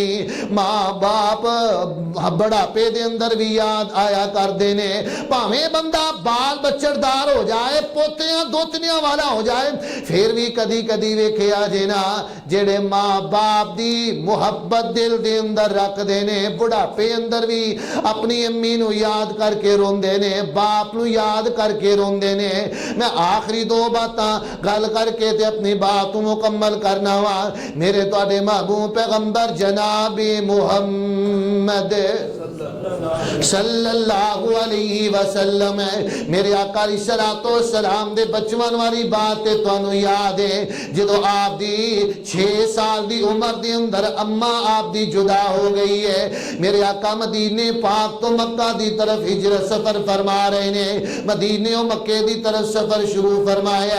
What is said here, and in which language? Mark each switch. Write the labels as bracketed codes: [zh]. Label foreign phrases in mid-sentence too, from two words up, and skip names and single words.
[pa] ماں باپ بڑھاپے دے اندر بھی یاد آیا کردے نے، بھاویں بندہ بال بچےدار ہو جائے، پوتیاں دوتیاں والا ہو جائے، فیر بھی کدی کدی ویکھیا جے نہ جیہڑے ماں باپ دی محبت دل دے اندر رکھدے نے، بڑھاپے اندر بھی اپنی امی نوں یاد کر کے روندے نے، باپ نوں یاد کر کے روندے نے. میں آخری دو باتاں گل کر کے تے اپنی بات مکمل کرنا واں. میرے تہاڈے محبوب پیغمبر جنابِ محمد [ar] صلى الله عليه وسلم, [pa] میرے آقا [ar] عليه الصلاة والسلام [pa] دے بچپن والی بات تے تہانوں یاد ہے جدوں آپ دی 6 سال دی عمر دے اندر اماں آپ دی جدا ہو گئی ہے. میرے آقا مدینے پاک تو مکہ دی طرف ہجرت سفر فرما رہے نے، مدینے مکے کی طرف سفر شروع فرمایا.